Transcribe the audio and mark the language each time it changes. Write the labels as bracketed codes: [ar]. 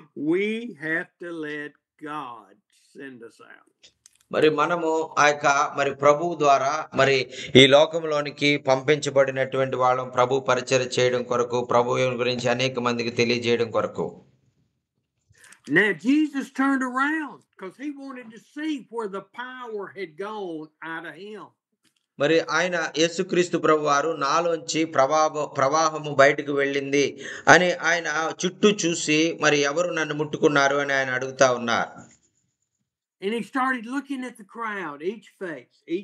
[en] We have to let God send us out. [te] మరి మనము ఆ యొక్క మరి ప్రభువు ద్వారా మరి ఈ లోకంలోనికి పంపించబడినటువంటి వాళ్ళం ప్రభు పరిచర్య చేయడం కొరకు, ప్రభువు గురించి అనేక మందికి తెలియజేయడం కొరకు. [en] Now Jesus turned around because he wanted to see where the power had gone out of him. [te] మరి ఆయన యేసుక్రీస్తు ప్రభువారు నాలోంచి ప్రవాహము బయటకు వెళ్ళింది అని ఆయన చుట్టూ చూసి మరి ఎవరు నన్ను ముట్టుకున్నారు అని ఆయన అడుగుతా ఉన్నారు. [en] And he started looking at the crowd, each face.